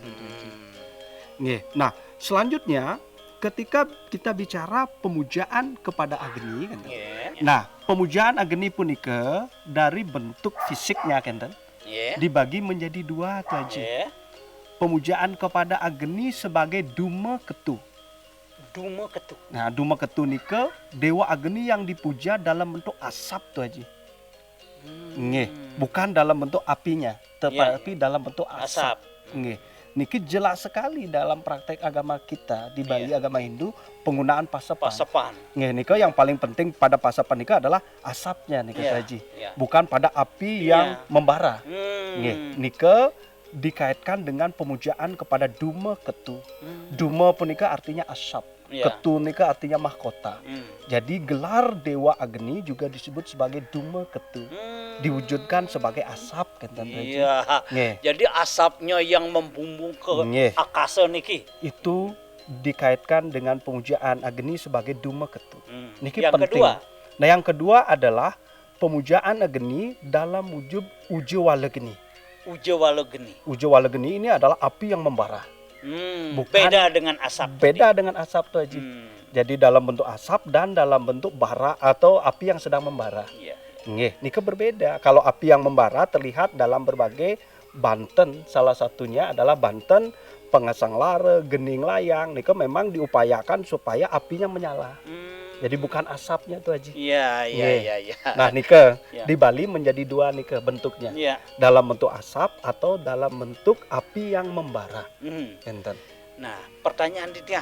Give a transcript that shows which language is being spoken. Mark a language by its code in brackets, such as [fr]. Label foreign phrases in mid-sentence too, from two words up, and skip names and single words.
[id] Nah, selanjutnya ketika kita bicara pemujaan kepada Agni, kan? Nah, pemujaan Agni punika dari bentuk fisiknya, kan? Dibagi menjadi dua, Tu Haji. Pemujaan kepada Agni sebagai Duma Ketu. Duma Ketu. Nah, Duma Ketu nika Dewa Agni yang dipuja dalam bentuk asap, Tu Haji. Bukan dalam bentuk apinya, tetapi dalam bentuk asap. Niki jelas sekali dalam praktek agama kita di Bali, agama Hindu, penggunaan pasepan. Nika yang paling penting pada pasepan nika adalah asapnya, nika Haji. Bukan pada api yang membara. Nika dikaitkan dengan pemujaan kepada Duma Ketu. Duma punika artinya asap. Ya. Ketu nika artinya mahkota. Hmm. Jadi gelar Dewa Agni juga disebut sebagai Duma Ketu. Diwujudkan sebagai asap kan Tuan Haji. Iya. Nggih. Jadi asapnya yang membumbung ke Nggih. akasa niki. Itu dikaitkan dengan pemujaan Agni sebagai Duma Ketu. Niki Yang penting. kedua? Nah, yang kedua adalah pemujaan Agni dalam wujud Ujawalegni. Ujawalegni. Ujawalegni ini adalah api yang membara. Bukan- Beda dengan asap. Beda dengan asap tuh Haji. Jadi dalam bentuk asap dan dalam bentuk bara atau api yang sedang membara. Iya. Nggih, nika berbeda. Kalau api yang membara terlihat dalam berbagai banten. Salah satunya adalah banten pengasang lare, gening layang. Nika memang diupayakan supaya apinya menyala. Jadi bukan asapnya tuh Haji. Iya, iya, Nggih. iya, iya. Nah, nika Ya. di Bali menjadi dua nika bentuknya. Iya. Dalam bentuk asap atau dalam bentuk api yang membara. Enten. Nah, pertanyaan Ditya